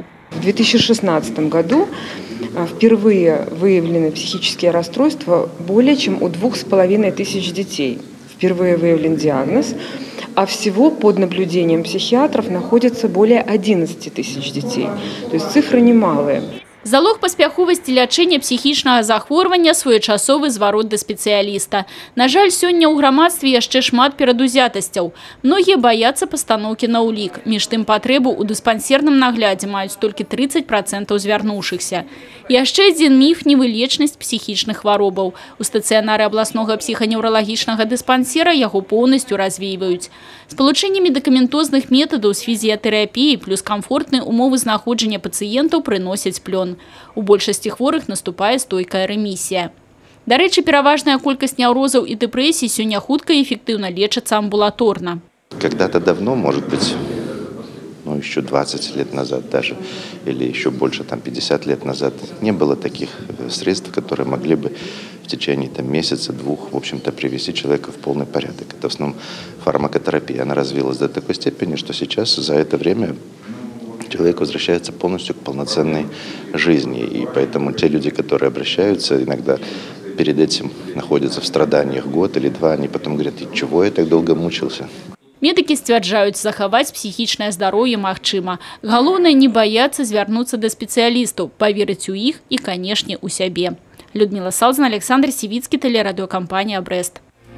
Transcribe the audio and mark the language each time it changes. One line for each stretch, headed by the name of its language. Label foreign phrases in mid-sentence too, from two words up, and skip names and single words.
Russian: В 2016 году впервые выявлены психические расстройства более чем у 2500 детей. Впервые выявлен диагноз, а всего под наблюдением психиатров находится более 11 тысяч детей. То есть цифры немалые.
Belarusian: Залог паспяховасці лячэння псіхічнага захворвання своечасовы зварот да спецыяліста. На жаль, сёння ў грамадстве яшчэ шмат перадузятасцяў. Многія баяцца пастаноўкі на ўлік. Між тым патрэбу ў дыспансерным наглядзе маюць толькі 30% звярнуўшыхся. Яшчэ адзін міф – невылечнасць псіхічных хваробаў. У стацыянары абласнога псіханевралагічнага дыспансера яго поўнасцю развіваюць. Спалучэнне медыкаментозных метадаў з фізіятэрапіяй плюс камфортныя умовы знаходжання пацыентаў прыносяць плён. У большасці хворых наступае стойкая рэмісія. Дарэчы, пераважная колькасць неўрозаў і дэпрэсій сёння хутка і эффектыўна лечацца амбулаторна.
Russian: Когда-то давно, может быть, еще 20 лет назад даже, или еще больше, 50 лет назад, не было таких средств, которые могли бы в течение месяца-двух, в общем-то, привести человека в полный порядок. Это в основном фармакотерапия. Она развилась до такой степени, что сейчас за это время человек возвращается полностью к полноценной жизни. И поэтому те люди, которые обращаются, иногда перед этим находятся в страданиях год или два, они потом говорят: и чего я так долго мучился?
Belarusian: Медики сцвярджаюць, захаваць психічнае здароўе магчыма. Галоўнае не баяцца звярнуцца да спецыялістаў, паверыць у іх і, канешне, у сябе.
Russian: Людмила Салзан, Александр Сивицкий, телерадиокомпания «Брест».